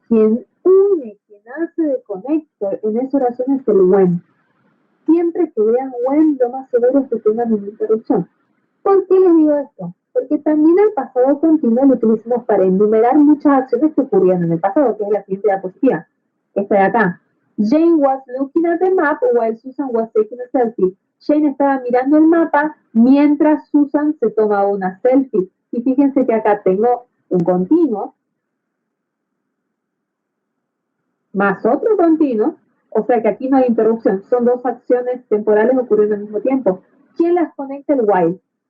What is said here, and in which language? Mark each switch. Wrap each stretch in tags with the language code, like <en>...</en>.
<es>Quien une, quien hace de conector en esa oración es el when. Siempre que vean when, lo más seguro es que tengan una interrupción. ¿Por qué les digo esto? Porque también el pasado continuo lo utilizamos para enumerar muchas acciones que ocurrieron en el pasado, que es la siguiente diapositiva. Esta de acá.</es> <en>Jane was looking at the map while Susan was taking a selfie.</en> <es>Jane estaba mirando el mapa mientras Susan se tomaba una selfie. Y fíjense que acá tengo un continuo más otro continuo, o sea que aquí no hay interrupción, son dos acciones temporales ocurriendo al mismo tiempo. ¿Quién las conecta? El while.</es>